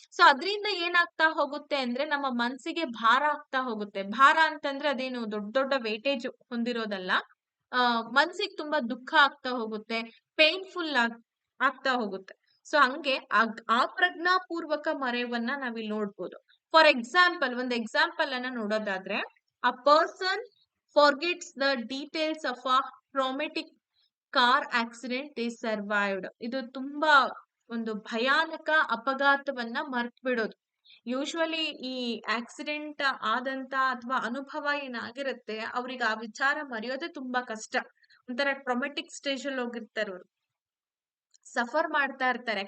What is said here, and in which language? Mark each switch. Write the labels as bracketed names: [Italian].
[Kannada] So ಅದರಿಂದ ಏನಾಗ್ತಾ ಹೋಗುತ್ತೆ ಅಂದ್ರೆ ನಮ್ಮ ಮನ್ಸಿಗೆ ಭಾರ ಆಗ್ತಾ ಹೋಗುತ್ತೆ. ಭಾರ ಅಂತಂದ್ರೆ ಅದೇನು ದೊಡ್ಡ ದೊಡ್ಡ ವೇಟೇಜ್ ಹೊಂದಿರೋದಲ್ಲ, ಮನ್ಸಿಗೆ ತುಂಬಾ ದುಃಖ ಆಗ್ತಾ ಹೋಗುತ್ತೆ, ಪೇನ್ಫುಲ್ ಆಗ್ತಾ ಹೋಗುತ್ತೆ. ಸೊ ಹಂಗೆ ಅಪ್ರಜ್ಞಾಪೂರ್ವಕ ಮರೆವನ್ನ ನಾವಿಲ್ಲಿ ನೋಡ್ಬೋದು. [English] for example, [Kannada] ಒಂದು ಎಕ್ಸಾಂಪಲ್ ಅನ್ನ ನೋಡೋದಾದ್ರೆ, [English] A person forgets the details of a traumatic car accident they survived. [Kannada] ಇದು ತುಂಬಾ ಒಂದು ಭಯಾನಕ ಅಪಘಾತವನ್ನ ಮರ್ತ್ ಬಿಡೋದು. ಯೂಶುವಲಿ ಈ ಆಕ್ಸಿಡೆಂಟ್ ಆದಂತ ಅಥವಾ ಅನುಭವ ಏನಾಗಿರುತ್ತೆ ಅವ್ರಿಗೆ ಆ ವಿಚಾರ ಮರೆಯೋದೇ ತುಂಬಾ ಕಷ್ಟ. ಒಂಥರ ಟ್ರಾಮೆಟಿಕ್ ಸ್ಟೇಜ್ ಅಲ್ಲಿ ಹೋಗಿರ್ತಾರೆ ಅವ್ರು, ಸಫರ್ ಮಾಡ್ತಾ ಇರ್ತಾರೆ.